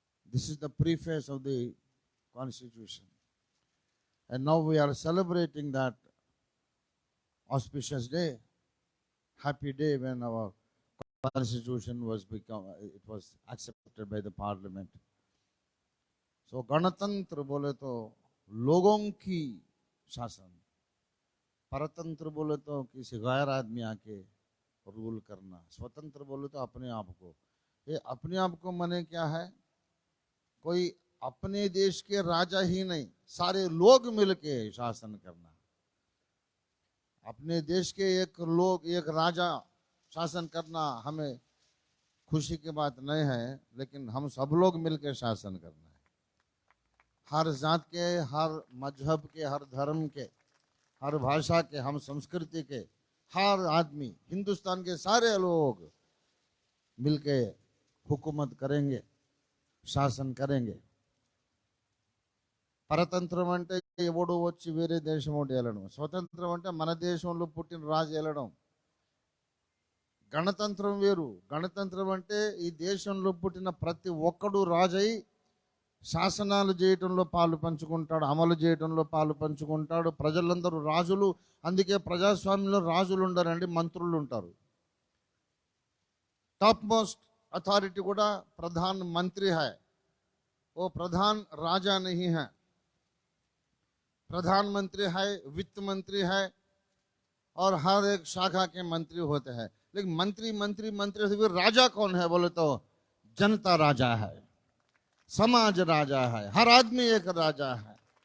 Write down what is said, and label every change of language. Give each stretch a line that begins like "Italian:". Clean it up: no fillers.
English: This is the preface of the Constitution. And now we are celebrating that auspicious day, happy day when our Constitution was accepted by the Parliament.
Hindi: So गणतंत्र बोले तो लोगों की शासन, परतंत्र बोले तो किसी गैर आदमी आके रूल करना, स्वतंत्र बोले तो अपने आप को। ये अपने आप को माने क्या है? कोई अपने देश के राजा ही नहीं, सारे लोग मिलके शासन करना। अपने देश के एक राजा शासन करना हमें खुशी की बात नहीं है, लेकिन हम सब लोग मिलकर शासन करना है। हर जात के, हर मजहब के, हर धर्म के, हर भाषा के, हम संस्कृति के हर आदमी, हिंदुस्तान के सारे लोग मिलके हुकूमत करेंगे, शासन करेंगे।
Telugu: పరతంత్రం అంటే ఎవడో వచ్చి వేరే దేశం ఒకటి వెళ్ళడం, స్వతంత్రం అంటే మన దేశంలో పుట్టిన రాజు వెళ్ళడం. గణతంత్రం వేరు. గణతంత్రం అంటే ఈ దేశంలో పుట్టిన ప్రతి ఒక్కడు రాజై శాసనాలు చేయటంలో పాలు పంచుకుంటాడు, అమలు చేయటంలో పాలు పంచుకుంటాడు. ప్రజలందరూ రాజులు. అందుకే ప్రజాస్వామ్యంలో రాజులు ఉండరండి, మంత్రులు ఉంటారు.
Hindi: టాప్ మోస్ట్ अथॉरिटी కూడా प्रधानमंत्री है, वो प्रधान राजा नहीं है। प्रधानमंत्री है, वित्त मंत्री है, और हर एक शाखा के मंत्री होते हैं। लेकिन मंत्री से भी राजा कौन है बोले तो जनता राजा है, समाज राजा है, हर आदमी एक राजा है।